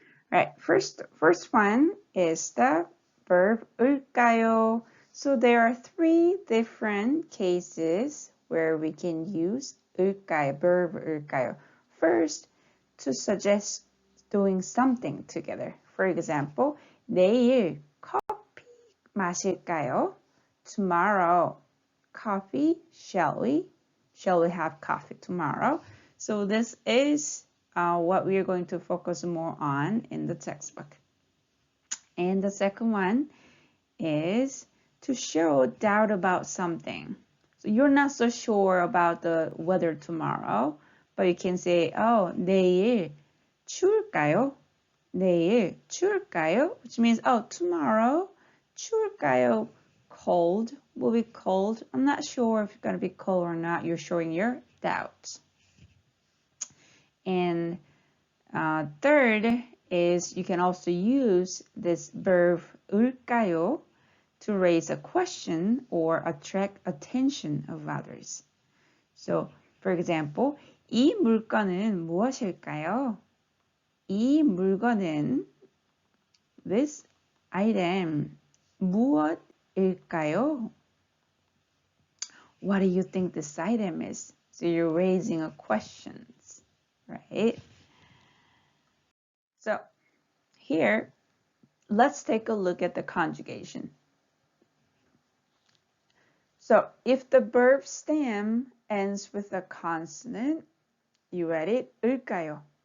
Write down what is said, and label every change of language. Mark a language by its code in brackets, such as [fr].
[en] Right, first one is the verb 을까요. So there are three different cases where we can use 을까요, verb 을까요. First, to suggest doing something together. [ko] For example, 내일 커피 마실까요? [en] Tomorrow, coffee, shall we? Shall we have coffee tomorrow? So this is what we are going to focus more on in the textbook. And the second one is to show doubt about something. So you're not so sure about the weather tomorrow, but you can say, oh, [ko] 내일 추울까요? 내일 추울까요? [en] Which means, oh, tomorrow 추울까요? Cold, will be cold. I'm not sure if it's going to be cold or not. You're showing your doubt. And third is you can also use this verb 을까요 to raise a question or attract attention of others. So, for example, [ko] 이 물건은 무엇일까요? 이 물건은 [en] this item [ko] 무엇일까요? [en] What do you think this item is? So you're raising a questions, right? So here, let's take a look at the conjugation. So if the verb stem ends with a consonant, you read it 을까요?